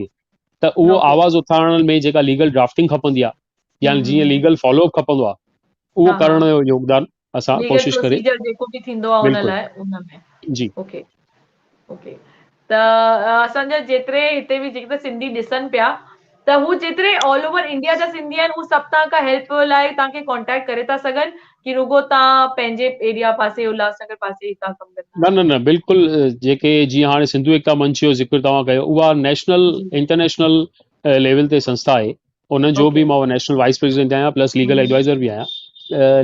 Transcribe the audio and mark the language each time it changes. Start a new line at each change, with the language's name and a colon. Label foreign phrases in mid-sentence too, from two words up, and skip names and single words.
Sindhi: त उहो आवाज़ उथारण में जेका
English: legal drafting
Sindhi: खपंदी आहे या जीअं
English: legal followup
Sindhi: खपंदो आहे, उहो करण जो योगदान असां कोशिशि करे जेको बि थींदो आहे उन लाइ उन में। जी
English: okay okay,
Sindhi: त असांजा जेतिरे हिते बि जेके सिंधी ॾिसनि पिया त हू जेतिरे
English: all over India
Sindhi: जा सिंधी आहिनि हू सभु तव्हां हेल्प लाइ तव्हांखे कॉन्टेक्ट करे था सघनि कि रुगो तव्हां पंहिंजे एरिया पासे उल्हासनगर पासे तव्हां कमु कंदा? न बिल्कुलु, जेके जीअं हाणे सिंधु एकता मंच जो ज़िक्र तव्हां कयो, उहा
English: national international level
Sindhi: ते संस्था आहे। उन जो बि मां
English: national vice president
Sindhi: आहियां
English: plus legal adviser
Sindhi: बि आहियां।